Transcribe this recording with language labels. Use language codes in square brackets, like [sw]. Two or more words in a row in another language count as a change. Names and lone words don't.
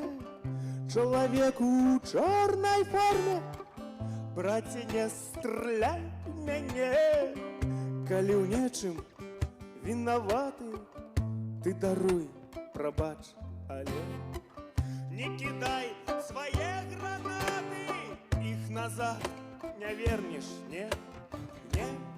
[uk] Чоловік у чорній формі, браці, не стріляй мене. [be] Калі ў нечым вінаваты, ты даруй, прабач, але не кидай свае гранаты, іх назад не вернеш, не, не.